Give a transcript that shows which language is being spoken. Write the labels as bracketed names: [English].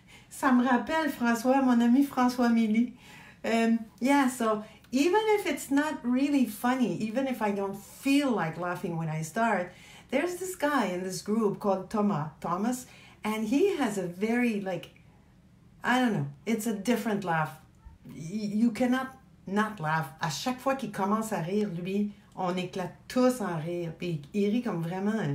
[French] Ça me rappelle François, mon ami François Milly. [English] Yeah, so even if it's not really funny, even if I don't feel like laughing when I start, there's this guy in this group called Thomas, and he has a very, I don't know, it's a different laugh. You cannot not laugh. [French] À chaque fois qu'il commence à rire, lui, on éclate tous en rire. Puis il rit comme vraiment...